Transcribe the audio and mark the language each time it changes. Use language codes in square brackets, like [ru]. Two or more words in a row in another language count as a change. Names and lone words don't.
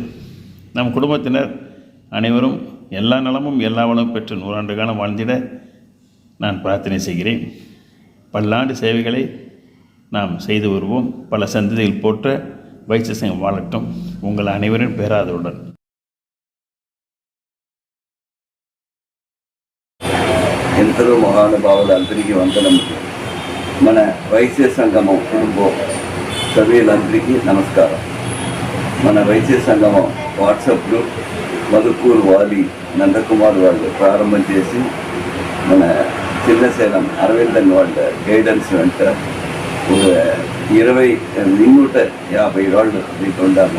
[ta] நம் குடும்பத்தினர் அனைவரும் எல்லா நலமும் எல்லா வளமும் பெற்று 100 ஆண்டு காலம் வாழ்ந்திட நான் பிரார்த்தனை செய்கிறேன். பல்லாண்டு சேவைகளை நாம் செய்து வருவோம். பல சந்ததிகள் போற்ற வைசிய சங்கம் வாழட்டும். உங்கள் அனைவரின் பேராதருடன். [te] ఎందరో మహానుభావులందరికీ వందనము. మన వైశ్య సంగమం కుటుంబం సభ్యులందరికీ నమస్కారం. మన వైశ్య సంగమం వాట్సాప్లో మధుకూరు వాలి నందకుమార్ వాళ్ళు ప్రారంభం చేసి మన చిన్నసేనం అరవిందన్ వాళ్ళ గైడెన్స్ వెంట 250 వాళ్ళు దీంట్లో ఉన్నాము.